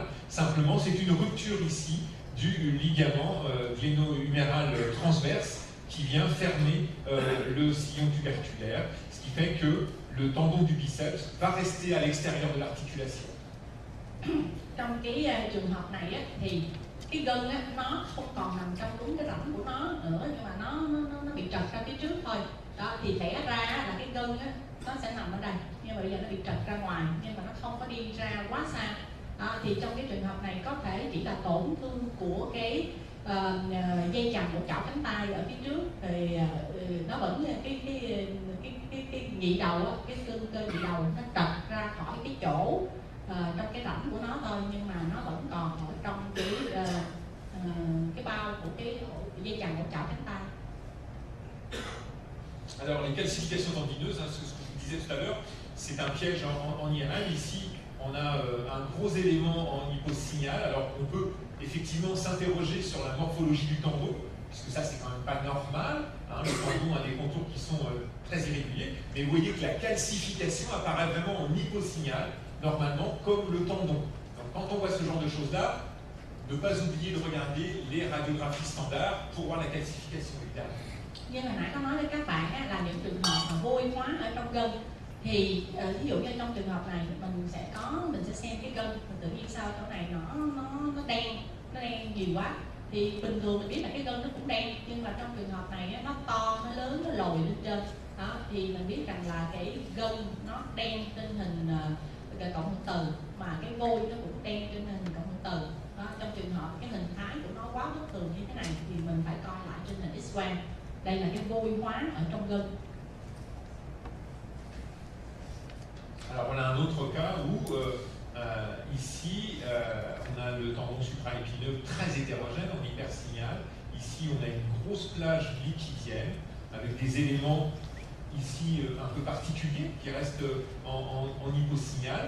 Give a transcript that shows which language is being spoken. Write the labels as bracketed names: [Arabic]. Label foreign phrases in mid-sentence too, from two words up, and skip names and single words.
[French] Simplement, c'est une rupture ici du ligament gléno-huméral transverse qui vient fermer le sillon tuberculaire, ce qui fait que le tendon du biceps va rester à l'extérieur de l'articulation. [Vietnamese] Trong cái trường hợp này á, thì cái gân á, nó không còn nằm trong đúng cái rãnh của nó nữa, nhưng mà nó bị trật ra phía trước thôi. Đó, thì lẽ ra là cái gân á, nó sẽ nằm ở đây, nhưng mà bây giờ nó bị trật ra ngoài, nhưng mà nó không có đi ra quá xa. Đó, thì trong cái trường hợp này có thể chỉ là tổn thương của cái dây chằng của chảo cánh tay ở phía trước, thì nó vẫn cái nhị đầu á, cái gân cơ nhị đầu nó trật ra khỏi cái chỗ trong cái rãnh của nó thôi, nhưng mà nó vẫn còn ở trong cái bao của cái dây chằng của chảo cánh tay. [French] Alors les calcifications tendineuses, hein, ce que je vous disais tout à l'heure, c'est un piège en IRM. Ici, on a un gros élément en hyposignal. Alors on peut effectivement s'interroger sur la morphologie du tendon, puisque ça c'est quand même pas normal, hein, le tendon a des contours qui sont très irréguliers, mais vous voyez que la calcification apparaît vraiment en hyposignal, normalement comme le tendon. Donc quand on voit ce genre de choses-là, ne pas oublier de regarder les radiographies standards pour voir la calcification évidemment. [Vietnamese] Như hồi nãy có nói với các bạn á, là những trường hợp mà vô hóa ở trong gân, thì ví dụ như trong trường hợp này mình sẽ xem cái gân, mình tự nhiên sao chỗ này nó đen nhiều quá, thì bình thường mình biết là cái gân nó cũng đen, nhưng mà trong trường hợp này á, nó to, nó lớn, nó lồi lên trên đó, thì mình biết rằng là cái gân nó đen trên hình cộng hưởng từ, mà cái vôi nó cũng đen trên hình cộng hưởng từ đó. Trong trường hợp cái hình thái của nó quá bất thường như thế này thì mình phải coi lại trên hình X-quang. Đây là cái vôi hóa ở trong gân. [French] Alors voilà un autre cas où ici on a le tendon supraépineux très hétérogène en hypersignal. Ici on a une grosse plage liquidienne avec des éléments ici un peu particuliers qui restent en hyposignal.